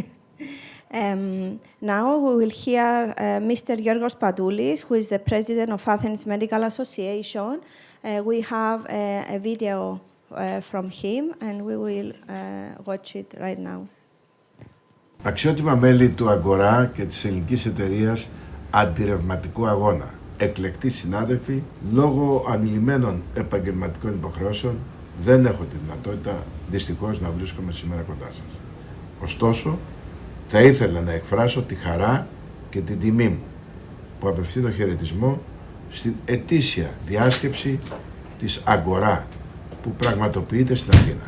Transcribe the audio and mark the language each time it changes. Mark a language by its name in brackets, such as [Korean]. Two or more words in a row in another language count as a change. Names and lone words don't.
[English] Now we will hear Mr. Giorgos Patoulis, who is the president of Athens Medical Association. We have a video from him, and we will watch it right now. [Greek] Αξιότιμα μέλη του Αγκορά και της ελληνικής εταιρείας αντιρρευματικού αγώνα, εκλεκτοί συνάδελφοι, λόγω ανηλυμένων επαγγελματικών υποχρεώσεων δεν έχω τη δυνατότητα δυστυχώς να βρίσκομαι σήμερα κοντά σας. Ωστόσο, θα ήθελα να εκφράσω τη χαρά και την τιμή μου που απευθύνω χαιρετισμό στην ετήσια διάσκεψη της Αγκορά που πραγματοποιείται στην Αθήνα.